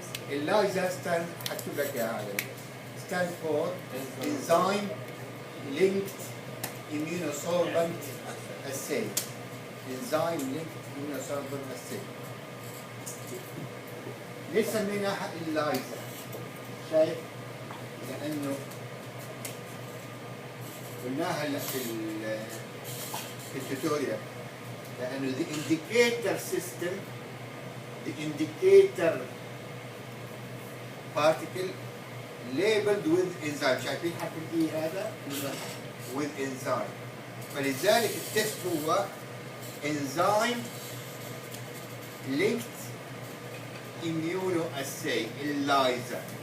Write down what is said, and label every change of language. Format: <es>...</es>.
<en>ELISA</en> <ar>هكتب لك يا عالم</ar> <en>stand for enzyme linked immunosorbent assay. enzyme linked immunosorbent assay.</en> <ar>ليش سميناها ELISA؟ شايف؟ لأنه قلناها هلا في التوتوريال، لأنه</ar> <en>the indicator system, the indicator particle labeled with enzyme.</en> <ar>شايفين حرف الإي هذا؟</ar> <en>with enzyme.</en> <ar>فلذلك التست هو</ar> <en>enzyme linked immunoassay ELISA.</en>